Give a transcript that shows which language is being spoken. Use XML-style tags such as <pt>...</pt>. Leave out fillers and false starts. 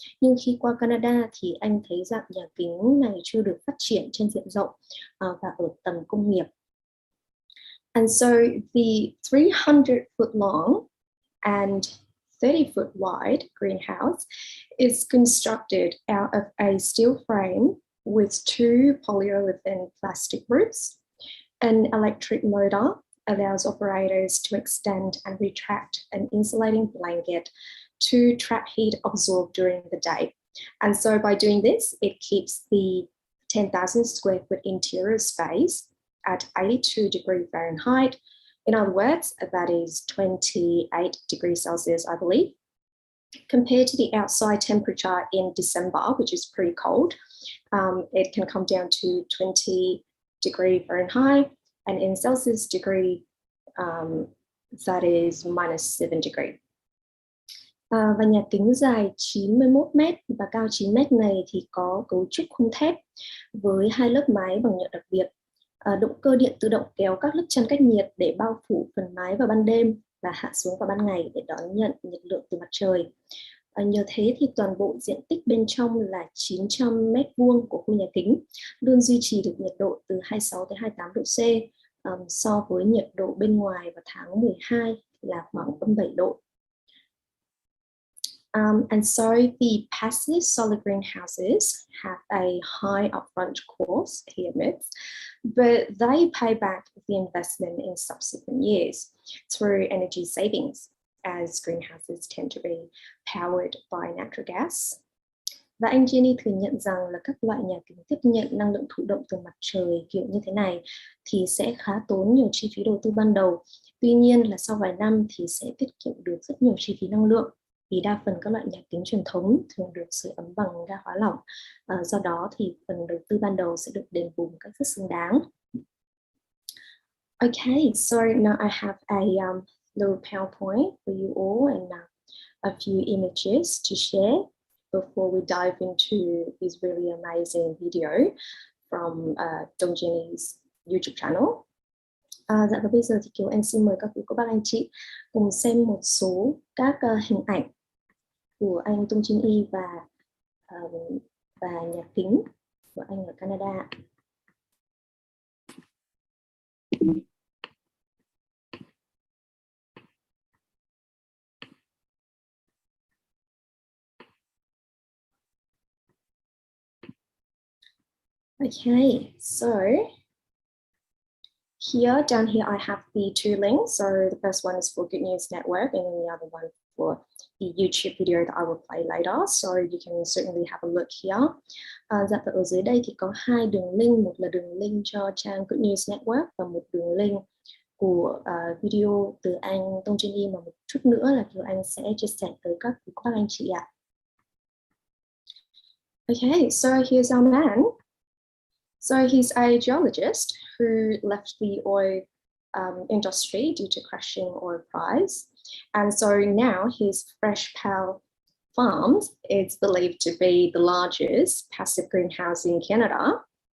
<vi>Nhưng khi qua Canada thì anh thấy rằng nhà kính này chưa được phát triển trên diện rộng và ở tầm công nghiệp.</vi> <en>And so the 300-foot long and 30-foot wide greenhouse is constructed out of a steel frame with 2 polyolefin plastic roofs. An electric motor allows operators to extend and retract an insulating blanket to trap heat absorbed during the day. And so by doing this, it keeps the 10,000 square foot interior space at 82 degrees Fahrenheit. In other words, that is 28 degrees Celsius, I believe. Compared to the outside temperature in December, which is pretty cold, it can come down to 20 degrees Fahrenheit, and in Celsius degree, that is -7 degrees.</en> <vi>Và nhà kính dài 91 m và cao 9 m này thì có cấu trúc khung thép với 2 lớp mái bằng nhựa đặc biệt. Động cơ điện tự động kéo các lớp chắn cách nhiệt để bao phủ phần mái vào ban đêm và hạ xuống vào ban ngày để đón nhận nhiệt lượng từ mặt trời. Nhờ thế thì toàn bộ diện tích bên trong là 900 m² của khu nhà kính luôn duy trì được nhiệt độ từ 26 tới 28 độ C, so với nhiệt độ bên ngoài vào tháng 12 là khoảng -7 độ.</vi> <en>And so the passive solar greenhouses have a high upfront cost, he admits, but they pay back the investment in subsequent years through energy savings, as greenhouses tend to be powered by natural gas.</en> <vi>Và anh Jenny thừa nhận rằng là các loại nhà kính tiếp nhận năng lượng thụ động từ mặt trời kiểu như thế này thì sẽ khá tốn nhiều chi phí đầu tư ban đầu. Tuy nhiên là sau vài năm thì sẽ tiết kiệm được rất nhiều chi phí năng lượng, vì đa phần các loại nhà kính truyền thống thường được sưởi ấm bằng ga hóa lỏng. Do đó thì phần đầu tư ban đầu sẽ được đền bù một cách rất xứng đáng.</vi> <en>Okay, so now I have a little PowerPoint for you all and a few images to share before we dive into this really amazing video from Dong Jenny's YouTube channel.</en> <vi>Dạ và bây giờ thì KIểN xin mời các quý cô bác anh chị cùng xem một số các hình ảnh của anh Dong Jenny và nhà kính của anh ở Canada.</vi> <en>Okay, so down here I have the 2 links. So the first one is for Good News Network, and then the other one for the YouTube video that I will play later. So you can certainly have a look here.</en> <vi>Dạ, ở dưới đây thì có 2 đường link, một là đường link cho trang Good News Network và một đường link của video từ anh Dong Jenny, mà một chút nữa là KIểN sẽ chia sẻ tới các anh chị ạ.</vi> <en>Okay, so here's our man. So he's a geologist who left the oil industry due to crashing oil price. And so now his Fresh Pal Farms is believed to be the largest passive greenhouse in Canada.</en>